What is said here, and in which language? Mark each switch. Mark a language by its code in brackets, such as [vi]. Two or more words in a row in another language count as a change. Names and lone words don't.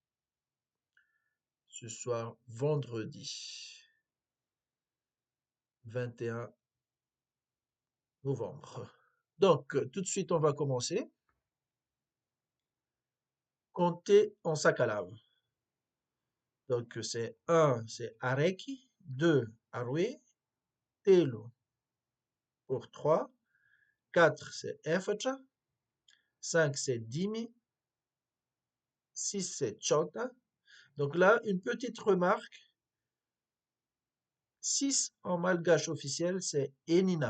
[fr] Ce soir, vendredi 21 novembre. Donc, tout de suite, on va commencer. Compter en sakalav. Donc, c'est 1, c'est areki, 2, arwe, telo pour 3, 4, c'est efatra, 5, c'est dimi, 6, c'est chota. Donc là, une petite remarque. 6 en malgache officiel, c'est enina.